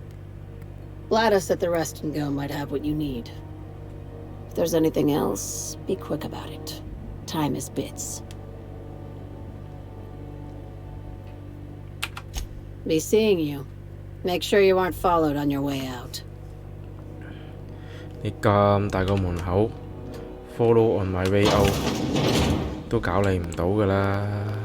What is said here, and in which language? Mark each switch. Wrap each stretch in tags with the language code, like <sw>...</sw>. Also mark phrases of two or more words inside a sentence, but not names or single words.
<en>Gladys at the Rest and Go might have what you need. If there's anything else, be quick about it. Time is bits. Be seeing you. Make sure you aren't followed on your way out.</en> <yue>你咁大個門口 ，</yue> <en>follow on my way out</en> <yue>都搞你唔到㗎啦。</yue>